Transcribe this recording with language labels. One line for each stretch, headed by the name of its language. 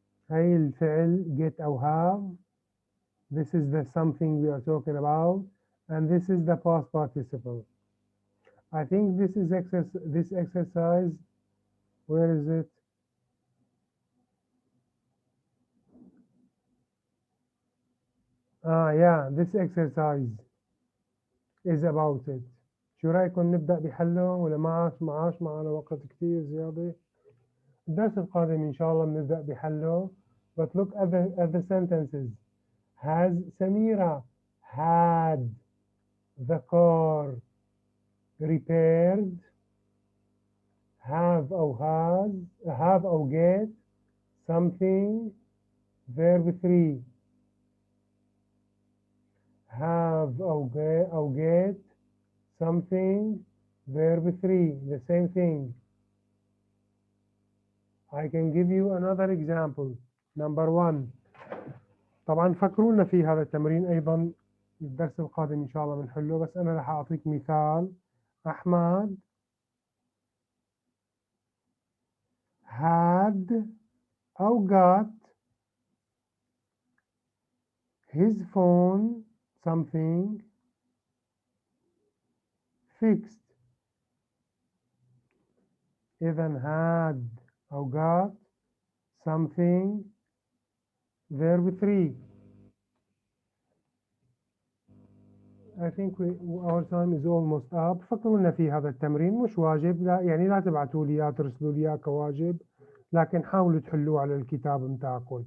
Arabic: هاي الفعل get أو have.
English: This is the something we are talking about, and this is the past participle. I think this exercise, where is it? Yeah, this exercise is about it.
Arabic: شو رأيكم نبدأ بحله ولا معاش معنا وقت كتير زيادة؟ الدرس القادم إن شاء الله بنبدأ بحله.
English: But look at the sentences. Has Samira had the car repaired? Have
Arabic: أو
English: get something. Verb 3. Have
Arabic: أو
English: get something. Verb 3. The same thing. I can give you another example. Number 1.
Arabic: طبعا فكرونا في هذا التمرين أيضا الدرس القادم إن شاء الله بنحله، بس أنا راح أعطيك مثال.
English: أحمد had
Arabic: أو
English: got his phone something fixed.
Arabic: إذا
English: had
Arabic: أو
English: got something. Verb 3. I think our time is almost up.
Arabic: فكرونا في هذا التمرين، مش واجب، لا يعني لا تبعتوا لي ترسلوا لي كواجب، لكن حاولوا تحلوه على الكتاب متاعكم.